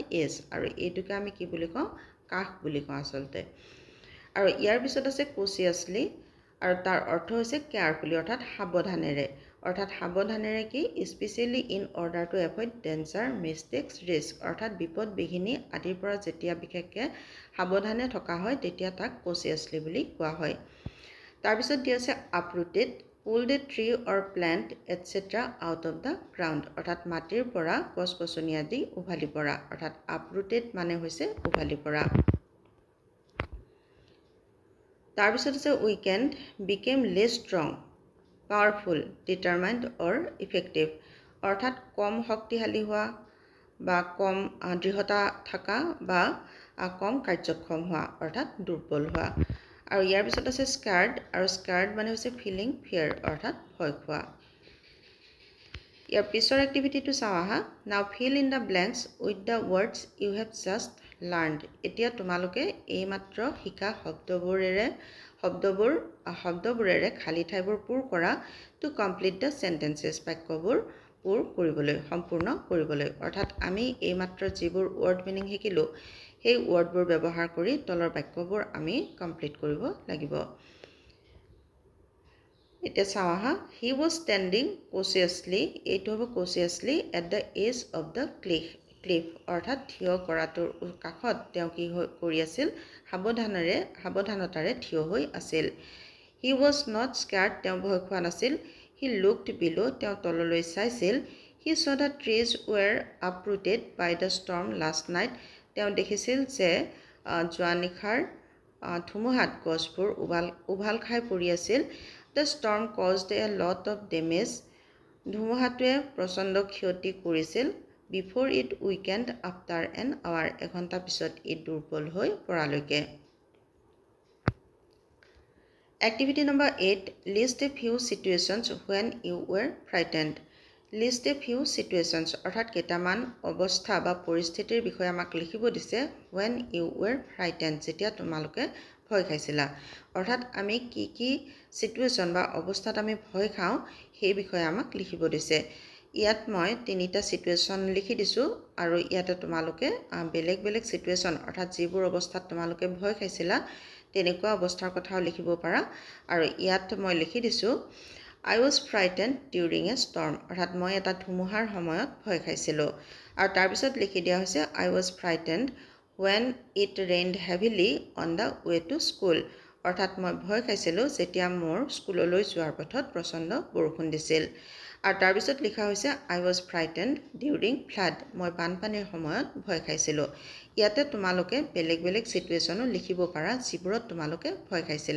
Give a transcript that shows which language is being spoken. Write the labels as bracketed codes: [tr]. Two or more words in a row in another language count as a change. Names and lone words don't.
[as] এজ আৰু এটুকে আমি কি বুলি কওঁ কাখ বুলি কওঁ আসলতে আৰু ইয়াৰ পিছত আছে কচিয়াছলি আৰু তাৰ অৰ্থ হৈছে কেয়াৰফুলি অৰ্থাৎ সাৱধানেৰে কি [en] specially in order to avoid danger mistakes risk [as] অৰ্থাৎ বিপদ বিঘিনি আদিৰ পৰা যেতিয়া বিশেষকৈ সাৱধানে থকা হয় তেতিয়া তাক কচিয়াছলি বুলি কোৱা হয় তাৰ পিছত দিয়া আছে আপৰুটেড [en] pulled a tree or plant etc. out of the ground [as] অৰ্থাৎ মাটিৰ পৰা গছ-গছনি আদি উভালি পৰা অৰ্থাৎ uprooted মানে হৈছে উভালি পৰা তাৰ পিছত আছে [en] weekend became less strong powerful determined or effective [as] অৰ্থাৎ কম শক্তিশালী হোৱা বা কম দৃঢ়তা থকা বা কম কাৰ্যক্ষম হোৱা অৰ্থাৎ দুৰ্বল হোৱা আৰু ইয়াৰ পিছত আছে স্কাৰ্ড আৰু স্কাৰ্ড মানে হৈছে [en] feeling fear [as] অৰ্থাৎ ভয় খোৱা ইয়াৰ পিছৰ এক্টিভিটিটো চাও আহা [en] now fill in the blanks with the words you have just learned [as] এতিয়া তোমালোকে এই মাত্ৰ শিকা শব্দবোৰেৰে খালি ঠাইবোৰ পূৰ কৰা [en] to complete the sentences [as] বাক্যবোৰ পূৰ কৰিবলৈ সম্পূৰ্ণ কৰিবলৈ অৰ্থাৎ আমি এই মাত্ৰ যিবোৰ [en] word meaning [as] শিকিলো সেই ওয়াৰ্ডবোৰ ব্যৱহাৰ কৰি তলৰ বাক্যবোৰ আমি কমপ্লিট কৰিব লাগিব এটা চাও আহা [en] he was standing [as] cautiously এইটো হ'ব [en] cautiously at the edge of the cliff [as] অৰ্থাৎ থিয় কৰাটোৰ কাষত তেওঁ কি কৰি আছিল সাৱধানতাৰে থিয় হৈ আছিল [en] he was not scared [as] তেওঁ ভয় খোৱা নাছিল হি [en] looked below [as] তেওঁ তললৈ চাইছিল হি [en] saw the trees were uprooted by the storm last night [as] তেওঁ দেখিছিল যে জোৱানিখাৰ ধুমুহাত গছবোৰ উভাল খাই পৰি আছিল [en] the storm caused a lot of damage [as] ধুমুহাটোৱে প্ৰচণ্ড ক্ষতি কৰিছিল [en] before it weakened after an hour [as] এঘণ্টা পিছত ই দুৰ্বল হৈ পৰালৈকে [en] Activity number 8 list a few situations when you were frightened list a few situations [as] অৰ্থাৎ কেইটামান অৱস্থা বা পৰিস্থিতিৰ বিষয়ে আমাক লিখিব দিছে [en] when you were frightened যেতিয়া [as] তোমালোকে ভয় খাইছিলা অৰ্থাৎ আমি কি সিচুৱেচন বা অৱস্থাত আমি ভয় খাওঁ সেই বিষয়ে আমাক লিখিব দিছে ইয়াত মই তিনিটা সিচুৱেচন লিখি দিছো আৰু ইয়াতে তোমালোকে বেলেগ সিচুৱেচন অৰ্থাৎ যিবোৰ অৱস্থাত তোমালোকে ভয় খাইছিলা তেনেকুৱা অৱস্থাৰ কথাও লিখিব পাৰা আৰু ইয়াত মই লিখি দিছো [en] I was frightened during a storm [as] অৰ্থাৎ মই এটা ধুমুহাৰ সময়ত ভয় খাইছিলো আৰু তাৰ পিছত লিখি দিয়া হৈছে [en] I was frightened when it rained heavily on the way to school [as] অৰ্থাৎ মই ভয় খাইছিলোঁ যেতিয়া মোৰ স্কুললৈ যোৱাৰ পথত প্ৰচণ্ড বৰষুণ দিছিল। আৰু তাৰপিছত লিখা হৈছে [en] I was frightened during flood, [as] মই বানপানীৰ সময়ত ভয় খাইছিলোঁ। ইয়াতে তোমালোকে বেলেগ বেলেগ চিটুৱেশ্যনো লিখিব পাৰা যিবোৰত তোমালোকে ভয় খাইছিলা।